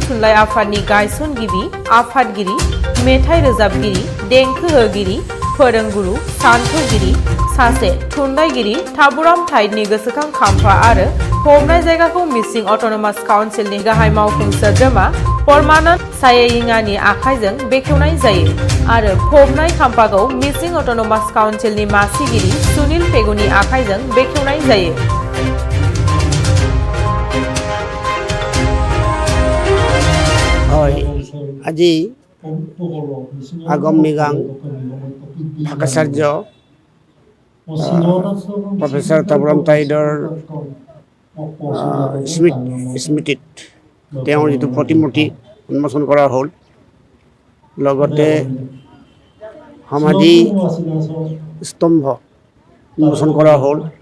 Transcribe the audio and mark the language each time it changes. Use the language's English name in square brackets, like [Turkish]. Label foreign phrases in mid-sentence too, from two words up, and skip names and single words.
[Bodo] थुनलाइ आफादनि गायसनगिरि आफादगिरि मेथाइ रोजाबगिरि देंखो होगिरि फोरोंगुरु सान्थौगिरि सासे थुनलाइगिरि थाबुराम थाइटनि गोसोखां खाम्फा आरो फबनाय जायगाखौ मिसिं अट'नमास काउन्सिलनि गाहाय मावफुं सोद्रोमा परमानन्द सायेयिंआनि आखाइजों बेखेवनाय जायो आरो फबनाय खाम्फाखौ मिसिं अट'नमास काउन्सिलनि मासिगिरि सुनिल पेगुनि आखाइजों बेखेवनाय जायो। [Assamese] আজি আগমমিগাং ভাষাচাৰ্য প্ৰফেচাৰ তাবুৰাম টাইডৰ স্মৃতিত তেওঁৰ যিটো প্ৰতিমূৰ্তি উন্মোচন কৰা হ'ল, লগতে সমাধি স্তম্ভ উন্মোচন কৰা হ'ল।